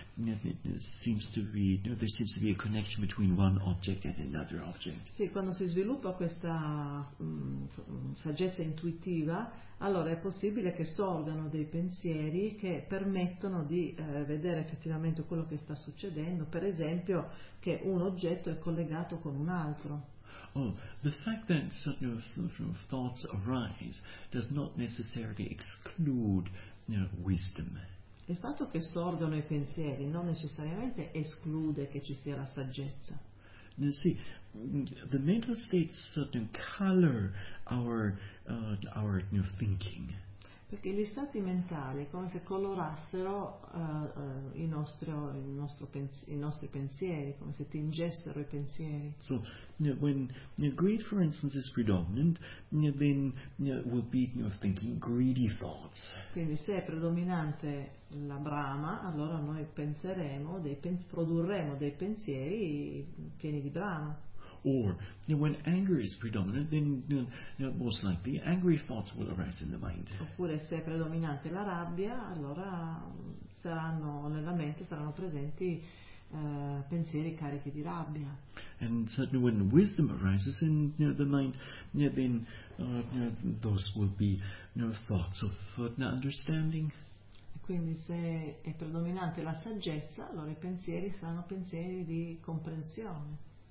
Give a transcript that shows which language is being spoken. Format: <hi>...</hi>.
<en>There seems to be a connection between one object and another object.</en> <it>Sì, quando si sviluppa questa saggezza intuitiva, allora è possibile che sorgano dei pensieri che permettono di vedere effettivamente quello che sta succedendo. Per esempio, che un oggetto è collegato con un altro.</it> <en>Oh, the fact that thoughts arise does not necessarily exclude wisdom.</en> <it>Il fatto che sorgano i pensieri non necessariamente esclude che ci sia la saggezza.</it> <en>You see, the mental states color our thinking.</en> <it>Perché gli stati mentali come se colorassero i nostri pensieri, come se tingessero i pensieri.</it> <en>So, when greed, for instance, is predominant, then we'll be thinking greedy thoughts.</en> <it>Quindi se è predominante la brama, allora noi penseremo, produrremo dei pensieri pieni di brama.</it> <en>Or when anger is predominant, then most likely angry thoughts will arise in the mind.</en> <it>Oppure se è predominante la rabbia, allora saranno nella mente saranno presenti pensieri carichi di rabbia.</it> <en>And certainly when wisdom arises in the mind, then those will be thoughts of understanding.</en> <it>E quindi se è predominante la saggezza, allora i pensieri saranno pensieri di comprensione.</it>